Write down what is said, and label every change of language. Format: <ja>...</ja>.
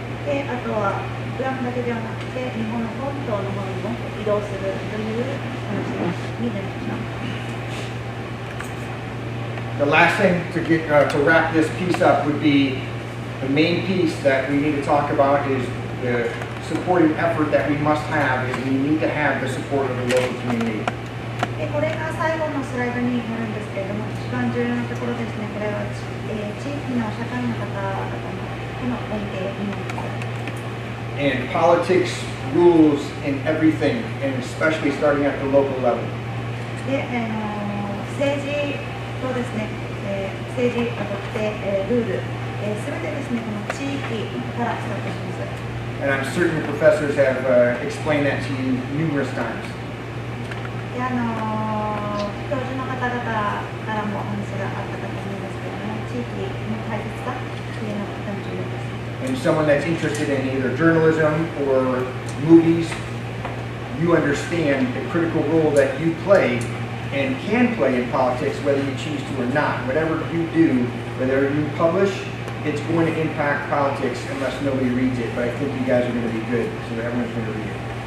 <ja>で、あとはグアムだけではなくて日本の本島の方にも移動するという話に出ました。</ja> <en>The last thing to wrap this piece up would be the main piece that we need to talk about is the supporting effort that we must have is we need to have the support of the local community.</en> <ja>これが最後のスライドになるんですけれども、一番重要なところですね。これは、地域の社会の方々の連携になります。</ja> <en>And politics rules in everything, and especially starting at the local level.</en> <ja>で、政治とですね、政治、ルール、すべてですね、この地域からスタートします。</ja> <en>And I'm certain the professors have explained that to you numerous times.</en> <ja>で、教授の方々からもお話があったかと思うんですけれども、地域の大切さというのがとても重要です。</ja> <en>And someone that's interested in either journalism or movies, you understand the critical role that you play and can play in politics, whether you choose to or not. Whatever you do, whether you publish, it's going to impact politics unless nobody reads it. But I think you guys are going to be good, so everyone's going to read it.</en>